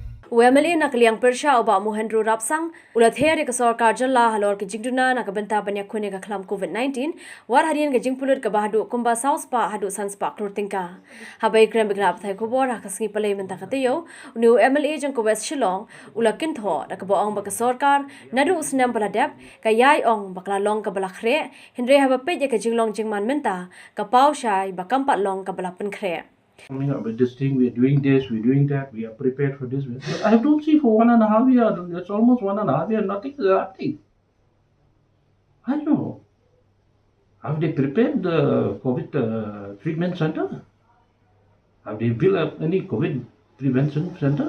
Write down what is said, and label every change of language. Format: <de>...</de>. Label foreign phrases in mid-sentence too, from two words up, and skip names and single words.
<kha>UMLA nak liang pyrshah oba Mohendro Rapsang ula ther ke Sorkar Jylla halor ke jingduna nak bynta banyak ke khlam COVID-19 war hadien ke jingpynlut ke haduh kumba sauspa haduh sanspa crore tingka Haba iakren begra pathai KHUBOR sngi palei mynta taiew nu UMLA jong ke West Shillong ula kynthoh nak boong ba ke Sorkar naduh snem baladep ka yai ong bakla long ke Khreh hynrei Haba pe ke jinglong jingman mynta ka pyrshah ba kampat long ke pynlkhreh.</kha> <en>Coming up with this thing, we're doing this, we're doing that, we are prepared for this. But I don't see for 1.5 years, it's almost 1.5 years, nothing is happening. I don't know. Have they prepared the COVID treatment center? Have they built up any COVID prevention center?</en>